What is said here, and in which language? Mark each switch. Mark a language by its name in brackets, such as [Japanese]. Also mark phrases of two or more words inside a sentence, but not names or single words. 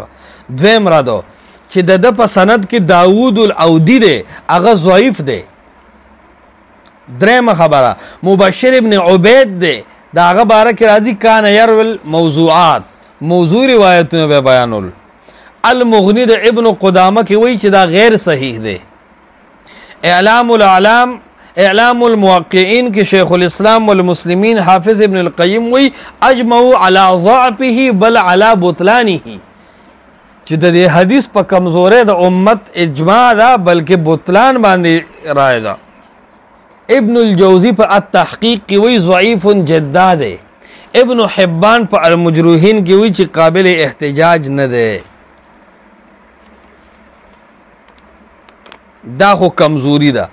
[Pashto] دویم را دو چې د په سند کې داوود الاودی ده، هغه ضعیف ده. درېمه خبره مبشر ابن عبید ده، دا هغه باره کې راځي [Arabic] کان يروي موضوعات، [Pashto] موضوع روایتونه به بیانول. المغنی د ابن قدامه کې وایي چې دا غیر صحیح ده. اعلام العلام اعلام الموقعین کی شیخ الاسلام والمسلمین حافظ ابن القیم وی [Arabic] اجمعوا على ضعفه بل على بطلانه، [Pashto] چې د دې حدیث په کمزورۍ د امت اجماع ده بلکې بطلان باندې رائے ده. ابن الجوزی په التحقیق کې وی [Arabic] ضعیف جدا [Pashto] ده. ابن حبان په المجروحین کې وی چې قابل احتجاج نه ده. دا خو کمزوری ده.